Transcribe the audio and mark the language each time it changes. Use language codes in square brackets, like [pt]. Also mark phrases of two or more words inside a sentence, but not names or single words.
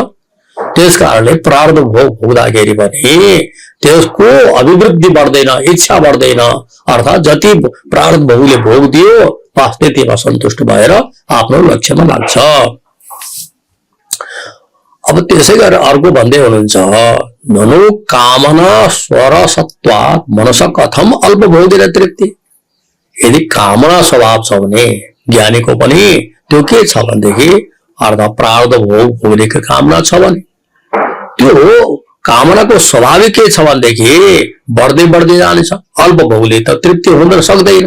[ne] त्यस कारणले प्रारब्ध भोग भोग्दाखेरि पनि त्यसको अभिवृद्धि बढ्दैन, इच्छा बढ्दैन, अर्थात् जति प्रारब्ध भोगले भोग दियो वास्तविकतामा सन्तुष्ट भएर आफ्नो लक्ष्यमा लाग्छ। अब त्यसै गरेर अर्को भन्दै हुनुहुन्छ, [sa] ननु कामना स्वरसत्वात् मनस कथम अल्प भोगेर तृप्ति। [ne] यदि कामना स्वभाव छ भने ज्ञानीको पनि त्यो के छ भनेदेखि अर्थात् प्रारब्ध भोग भोग्नेको कामना छ भने त्यो कामनाको स्वाभाविक के छ भनेदेखि बढ्दै बढ्दै जानेछ। अल्प भोगले त तृप्ति हुन सक्दैन।